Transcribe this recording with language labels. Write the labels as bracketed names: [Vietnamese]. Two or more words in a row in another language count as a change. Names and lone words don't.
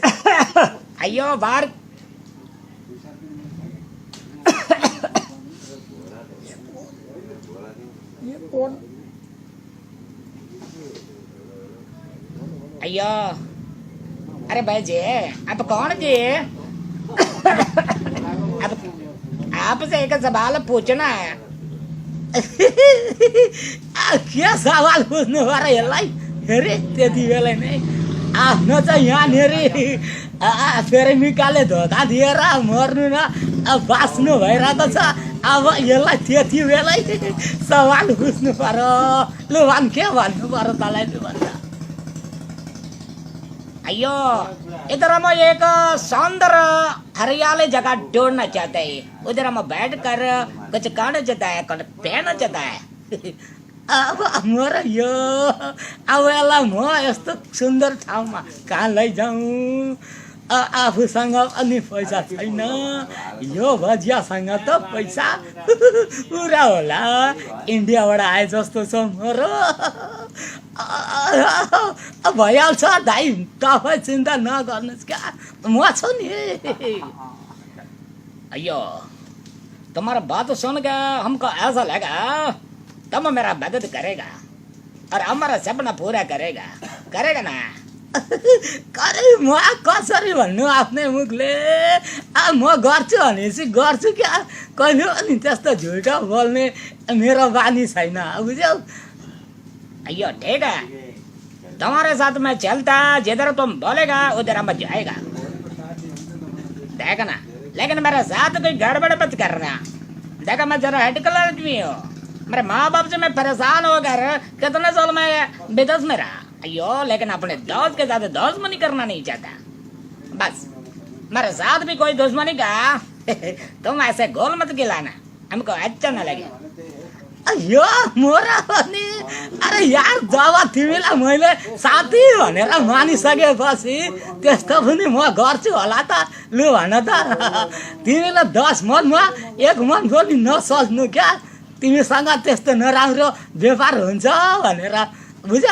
[Hindi] अयो बाहर अयो अरे भाई जी आप कौन जी? अब आपसे एक सवाल पूछना है। [Nepali] क्या सवाल पूछ्नु पर्यो यसलाई? हेरे त्यति बेला नै आफ्नो चाहिँ यहाँनिर फेरि निकाले धोका दिएर मर्नु न बाँच्नु भइरहेको छ। अब यसलाई त्यति बेलै सवाल बुझ्नु पर्यो। लु भन् के भन्नु पर्यो तँलाई? लु भन्छ [Hindi] अयो इधर हम एक सुंदर हरियाली जगह ढूंढना चाहते हैं, उधर हम बैठ कर कुछ खाना चाहता है, कुछ पहनना चाहता है। [Nepali] अब मोर यो अब यसलाई म यस्तो सुन्दर ठाउँमा कहाँ लैजाउँ? आफूसँग अनि पैसा छैन, यो भजियासँग त पैसा पुरा होला। इन्डियाबाट आए जस्तो छ मोर। भइहाल्छ दाइ, तपाईँ चिन्ता नगर्नुहोस् क्या, म छु नि। [Hindi] अयो तुम्हारा बात सुन के हमको ऐसा लगा तुम मेरा मदद करेगा और हमारा सपना पूरा करेगा, करेगा ना? [Nepali] करे म कसरी भन्नु आफ्नै मुखले? म गर्छु भनेपछि गर्छु क्या, कहिले पनि त्यस्तो झुटो बोल्ने मेरो बानी छैन, बुझ्यौ? [Hindi] अयो ठीक है, तुम्हारे साथ मैं चलता, जिधर तुम बोलेगा उधर हम जाएगा, देखना। लेकिन मेरे साथ कोई गड़बड़ मत करना। देखा मैं जरा हेडकल आदमी हूँ, मेरे माँ बाप से मैं परेशान होकर कितने साल में विदेश में रहा। अयो लेकिन अपने दोस्त के साथ दुश्मनी करना नहीं चाहता। बस मेरे साथ भी कोई दुश्मनी का तुम ऐसे गोल मत गिलाना, हमको अच्छा न लगे। [Nepali] अयो मोरा पनि [Hindi] अरे यार, [Nepali] जब तिमीलाई मैले साथी भनेर मानिसकेपछि त्यस्तो पनि म गर्छु होला त? लु भन त, तिमीलाई 10 मनमा 1 मन पनि नसोच्नु क्या, तिमीसँग त्यस्तो नराम्रो व्यापार हुन्छ भनेर, बुझ्यौ?